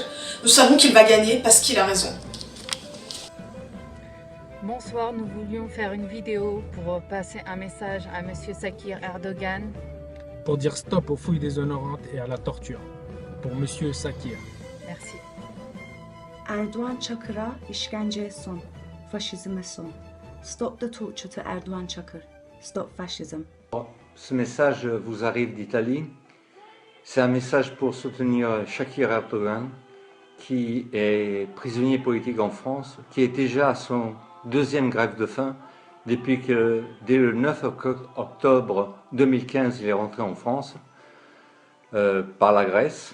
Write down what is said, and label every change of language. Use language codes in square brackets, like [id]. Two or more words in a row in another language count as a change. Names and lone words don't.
[fr] Nous savons qu'il va gagner parce qu'il a raison. Bonsoir, nous voulions faire une vidéo pour passer un message à Monsieur Sakir Erdoğan. Pour dire stop aux fouilles déshonorantes et à la torture. Pour Monsieur Sakir. Merci. [tr] Erdoğan Çakır'a işkenceye son, faşizme son. [en] Stop the torture to Erdoğan Çakır. Stop fascism. [fr] Ce message vous arrive d'Italie. C'est un message pour soutenir Sakir Erdoğan, qui est prisonnier politique en France, qui est déjà à son deuxième grève de faim depuis que, dès le 9 octobre 2015, il est rentré en France par la Grèce.